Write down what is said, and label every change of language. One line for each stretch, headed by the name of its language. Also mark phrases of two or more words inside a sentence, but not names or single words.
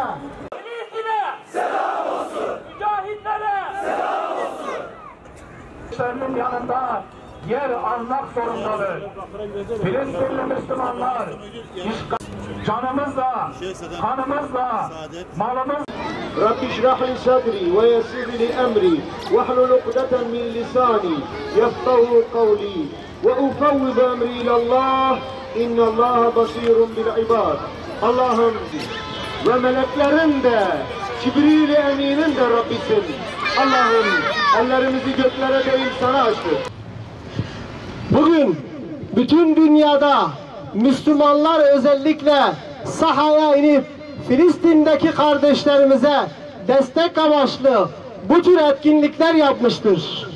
Turkish: Filistin'e selam olsun. Mücahitlere selam olsun. Müslümanların yanında yer almak zorundadır. Filistinli Müslümanlar canımızla, kanımızla, malımızla
Arabic: رب اشرح لي صدري ويسر لي أمري واحلل عقدة من لساني يفقهوا قولي وأفوض أمري إلى الله إن الله بصير بالعباد.
Turkish: Allah'ım ve meleklerin de Cibril-i Emin'in de Rabbisin. Allah'ım ellerimizi göklere değil sana açtık. bugün bütün dünyada Müslümanlar özellikle sahaya inip Filistin'deki kardeşlerimize destek amaçlı bu tür etkinlikler yapmıştır.